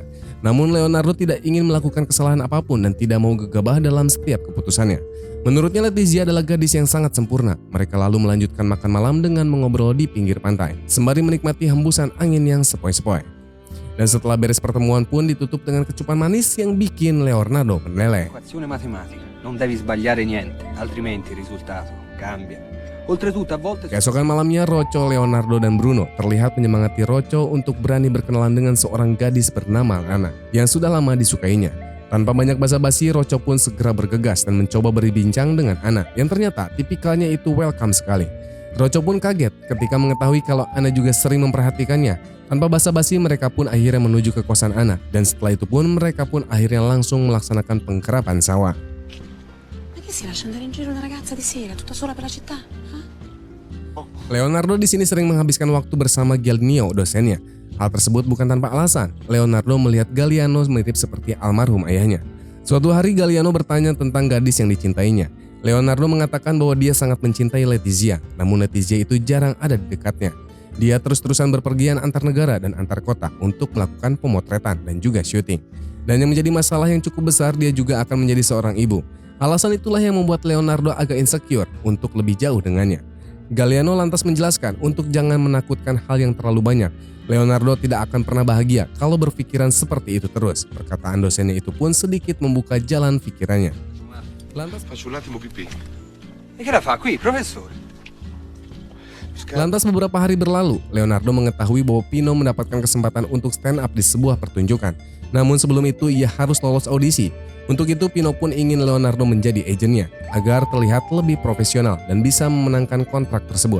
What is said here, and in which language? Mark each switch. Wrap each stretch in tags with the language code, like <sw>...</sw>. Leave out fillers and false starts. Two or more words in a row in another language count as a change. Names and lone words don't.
<id>Namun Leonardo tidak ingin melakukan kesalahan apapun dan tidak mau gegabah dalam setiap keputusannya. Menurutnya Letizia adalah gadis yang sangat sempurna. Mereka lalu melanjutkan makan malam dengan mengobrol di pinggir pantai, sembari menikmati hembusan angin yang sepoi-sepoi. Dan setelah beres pertemuan pun ditutup dengan kecupan manis yang bikin Leonardo meleleh.</id> <it>Equazione matematica, non devi sbagliare niente, altrimenti il risultato cambia. Oltretutto a volte...</it> <id>Keesokan malamnya, Rocco, Leonardo, dan Bruno terlihat menyemangati Rocco untuk berani berkenalan dengan seorang gadis bernama Lana yang sudah lama disukainya. Tanpa banyak basa-basi, Rocco pun segera bergegas dan mencoba berbincang dengan Ana yang ternyata tipikalnya itu welcome sekali. Rocco pun kaget ketika mengetahui kalau Ana juga sering memperhatikannya. Tanpa basa-basi, mereka pun akhirnya menuju ke kosan Ana dan setelah itu pun mereka pun akhirnya langsung melaksanakan pengkerapan sawah.</id> <it>Ma che si lascia andare in giro una ragazza di sera, tutta sola per la città?</it> <id>Leonardo di sini sering menghabiskan waktu bersama Galliano, dosennya. Hal tersebut bukan tanpa alasan. Leonardo melihat Galliano mirip seperti almarhum ayahnya. Suatu hari Galliano bertanya tentang gadis yang dicintainya. Leonardo mengatakan bahwa dia sangat mencintai Letizia, namun Letizia itu jarang ada di dekatnya. Dia terus-terusan berpergian antar negara dan antar kota untuk melakukan pemotretan dan juga syuting. Dan yang menjadi masalah yang cukup besar, dia juga akan menjadi seorang ibu. Alasan itulah yang membuat Leonardo agak insecure untuk lebih jauh dengannya. Galliano lantas menjelaskan untuk jangan menakutkan hal yang terlalu banyak. Leonardo tidak akan pernah bahagia kalau berpikiran seperti itu terus. Perkataan dosennya itu pun sedikit membuka jalan pikirannya.</id> <it>Faccio un attimo pipì. E che la fa qui, professore?</it> <id>Lantas beberapa hari berlalu, Leonardo mengetahui bahwa Pino mendapatkan kesempatan untuk stand up di sebuah pertunjukan. Namun sebelum itu ia harus lolos audisi. Untuk itu Pino pun ingin Leonardo menjadi agennya agar terlihat lebih profesional dan bisa memenangkan kontrak tersebut.</id>